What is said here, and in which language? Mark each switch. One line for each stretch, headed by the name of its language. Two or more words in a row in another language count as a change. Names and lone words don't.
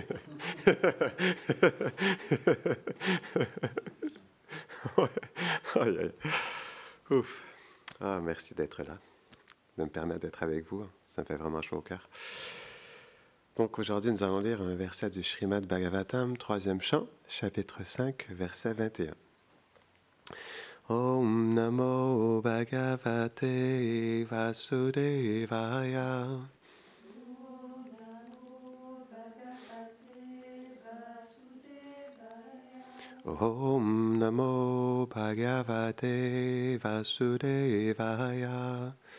French: Ouais. Aïe, aïe. Ouf. Ah, merci d'être là, de me permettre d'être avec vous. Ça me fait vraiment chaud au cœur. Donc aujourd'hui, nous allons lire un verset du Srimad Bhagavatam, 3e chant, chapitre 5, verset 21.
Sanskrit: Om Namo Bhagavate Vasudevaya. Om Namo Bhagavate Vasudevaya.